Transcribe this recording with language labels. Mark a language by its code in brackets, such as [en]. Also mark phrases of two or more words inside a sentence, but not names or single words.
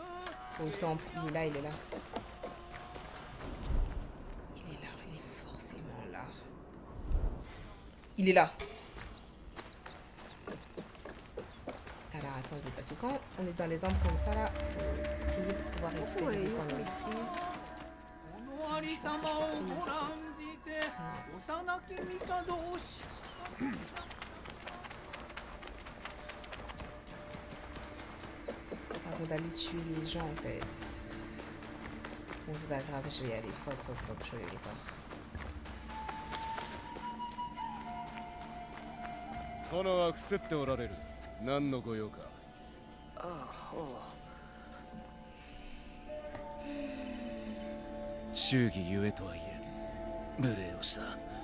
[fr] Au temple, il est là, il est là. Il est là. Alors attendez, parce que quand on est dans les dents comme ça là, faut prier pour pouvoir récupérer des points de maîtrise. [ja] このありさまをご覧じて幼き帝をし [fr] Avant d'aller tuer les gens en fait. Bon c'est pas grave, je vais y aller. Fuck, je vais les voir. [ja] 殿は伏せっておられる。何の御用か。忠義ゆえとはいえ無礼をした。